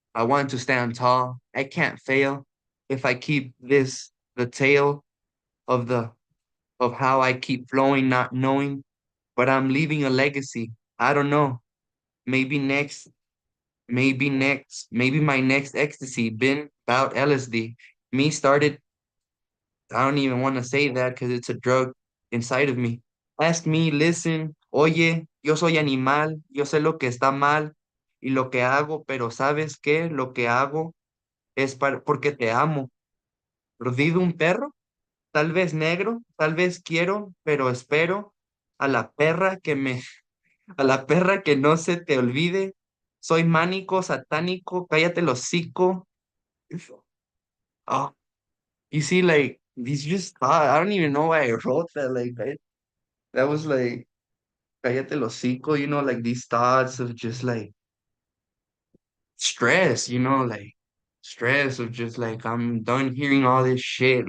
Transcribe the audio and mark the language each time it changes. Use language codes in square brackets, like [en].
[en] I want to stand tall. I can't fail if I keep the tale of of how I keep flowing, not knowing, but I'm leaving a legacy. I don't know. Maybe next, maybe my next ecstasy been about LSD. Me started, I don't even want to say that because it's a drug inside of me. Ask me, listen, [es] oye, yo soy animal, yo sé lo que está mal y lo que hago, pero ¿sabes qué? Lo que hago es porque te amo. ¿Perdido un perro? Tal vez negro, tal vez quiero, pero espero a la perra a la perra que no se te olvide. Soy mánico, satánico, cállate el hocico. [en] Oh, you see, like, these just thought, I don't even know why I wrote that. Like, that was like, [es] cállate el hocico, [en] like these thoughts of just like stress, like stress of just like, I'm done hearing all this shit.